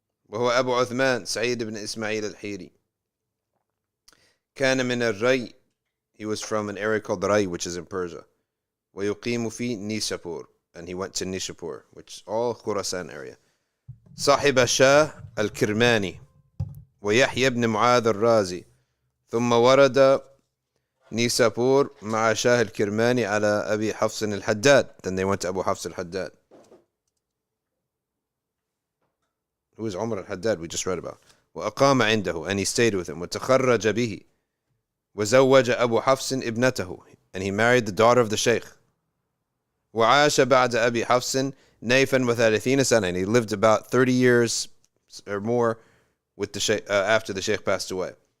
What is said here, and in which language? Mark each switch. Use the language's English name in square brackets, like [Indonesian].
[Arabic] وهو أبو عثمان سعيد بن إسماعيل الحيري. كان من الري. [English] He was from an area called Ray, which is in Persia. [Arabic] ويقيم في نيشابور. [English] And he went to Nishapur, which is all Khurasan area. [Arabic] صاحب شاه الكرماني ويحيى بن معاذ الرازي. ثم ورد نيسابور مع شاه الكرماني على أبي حفص الحداد. [English] Then they went to Abu Hafs al-Haddad. Who is Umar al Haddad we just read about. [Arabic] وأقام عنده, [English] and he stayed with him. [Arabic] وتخرج به وزوج أبو حفص ابنته, [English] and he married the daughter of the sheikh. [Arabic] وعاش بعد أبي حفص نيفا وثلاثين سنة, [English] and he lived about 30 years or more with the sheikh, after the sheikh passed away.